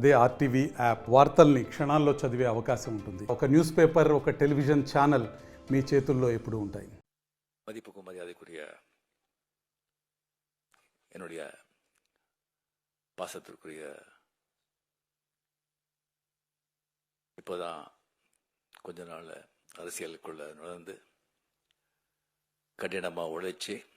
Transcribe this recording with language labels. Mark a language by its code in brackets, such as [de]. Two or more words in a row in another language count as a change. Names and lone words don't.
[te] అదే ఆర్టీవీ యాప్. వార్తల్ని క్షణాల్లో చదివే అవకాశం ఉంటుంది. ఒక [en] news paper, [te] ఒక [en] television channel [te] మీ చేతుల్లో ఎప్పుడూ ఉంటాయి. [ta] மதிப்புக்கும் மரியாதைக்குரிய என்னுடைய பாசத்திற்குரிய இப்போதான் கொஞ்ச நாள் அரசியலுக்குள்ள நுழைந்து கடினமாக உழைச்சி